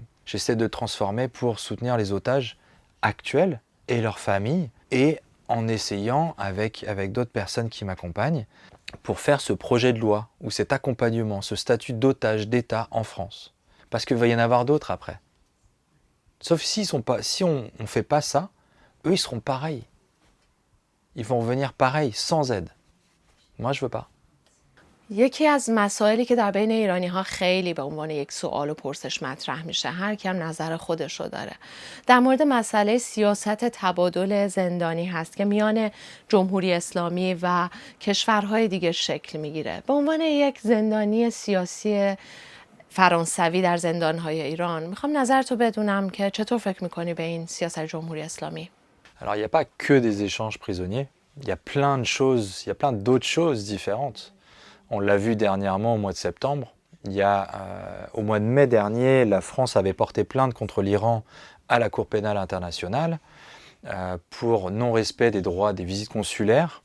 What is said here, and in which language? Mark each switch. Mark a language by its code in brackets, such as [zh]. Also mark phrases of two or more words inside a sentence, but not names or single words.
[fr] J'essaie de le transformer pour soutenir les otages actuels et leurs familles et en essayant avec d'autres personnes qui m'accompagnent pour faire ce projet de loi ou cet accompagnement, ce statut d'otage d'État en France. Parce qu'il va y en avoir d'autres après. Sauf si on ne fait pas ça, eux ils seront pareils. Ils vont venir pareil, sans aide. Moi, je veux pas. [fa] یکی از مسائلی که در بین ایرانی‌ها خیلی به عنوان یک سوال و پرسش مطرح میشه، هر کی هم نظر خودش رو داره، در مورد مسئله سیاست تبادل زندانی هست که میان جمهوری اسلامی و کشورهای دیگه شکل میگیره. به عنوان یک زندانی سیاسی فرانسوی در زندان‌های ایران، میخوام نظرتو بدونم که چطور فکر میکنی به این سیاست جمهوری اسلامی؟ [fr] Alors, il n'y a pas que des échanges prisonniers. Il y a plein de choses, il y a plein d'autres choses différentes. On l'a vu dernièrement au mois de septembre. Au mois de mai dernier, la France avait porté plainte contre l'Iran à la Cour pénale internationale pour non-respect des droits des visites consulaires.